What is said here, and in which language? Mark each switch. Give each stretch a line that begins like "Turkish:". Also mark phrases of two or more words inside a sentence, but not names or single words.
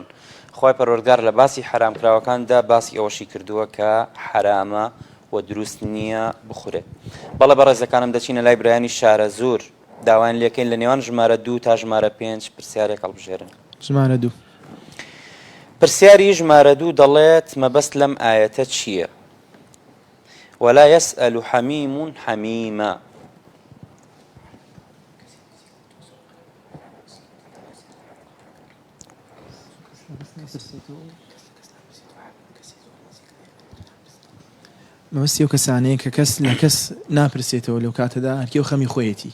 Central Kurdish: خۆی پەروەردگار لە باسی حرامکراوەکاندا باسی ئەوەشی کردووە کە حرامە و دروست نییە بخورێت. بەڵێ بەڕێزەکانم دەچینە لای برایانی شارە زۆر داوان لێکەین لە نێوان ژمارە 2 تا ژمارە 5 پرسیارێک هەڵبژێرن. ژمارە 2. پرسیاری ژمارە 2 دەڵێت مەبەست لەم ئاەتە چییە؟
Arabic: ولا يسأل حميم حميما.
Central Kurdish: مەبەستی ئەو کەسانەیە کە کەس لە کەس ناپرسێتەوە لەو کاتەدا هەرکی و خەمی خۆیەتی.